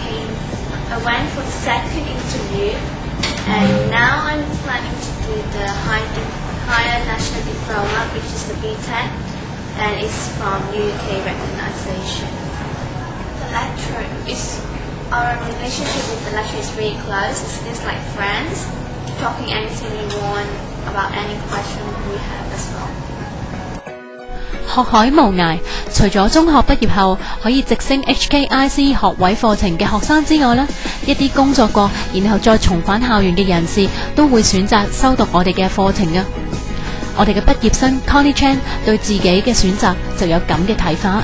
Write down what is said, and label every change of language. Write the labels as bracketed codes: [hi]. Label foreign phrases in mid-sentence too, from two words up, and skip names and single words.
[en] went for the second interview, and now I'm planning to do the higher national diploma, which is the BTEC, and it's from UK recognition. The lecturer our relationship with the lecturer is very close. It's just like friends, talking anything we want about any question we have as well. [yue] 學海無涯，除咗中學畢業後可以直升 HKICE 學位課程嘅學生之外呢，一啲工作過然後再重返校園嘅人士都會選擇修讀我哋嘅課程嘅。我哋嘅畢業生 Connie Chan 對自己嘅選擇就有咁嘅睇法。